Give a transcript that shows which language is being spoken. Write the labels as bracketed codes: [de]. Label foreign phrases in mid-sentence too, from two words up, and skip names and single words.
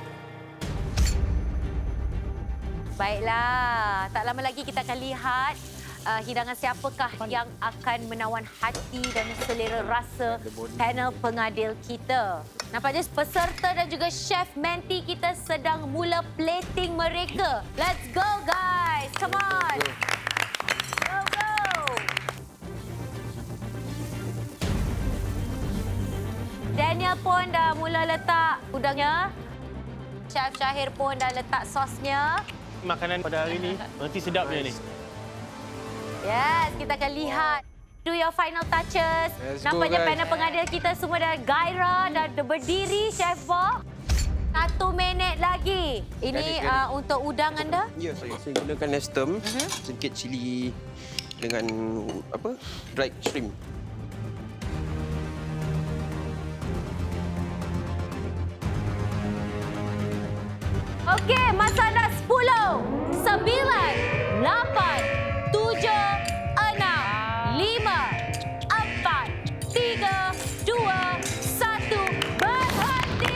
[ms] Baiklah, tak lama lagi kita akan lihat hidangan siapakah yang akan menawan hati dan selera rasa panel pengadil kita. Nampaknya peserta dan juga chef menti kita sedang mula plating mereka. [en] Let's go guys. Come on. Go go. [ms] Daniel pun dah mula letak udangnya. Chef Syahir pun dah letak sosnya. Makanan pada hari ni nanti sedapnya ni. Yes, kita akan lihat. [en] Do your final touches. Let's [ms] Nampaknya [en] go, guys. [ms] panel pengadil kita semua dah gairah, dah berdiri, Chef Bob. 1 minit lagi. Ini untuk udang anda? Ya, saya gunakan nestem, sedikit cili dengan [en] dried shrimp. [ms] Okey, masa anda 10, 9, 8, 7, 6, 5, 4, 3, 2, 1, berhenti.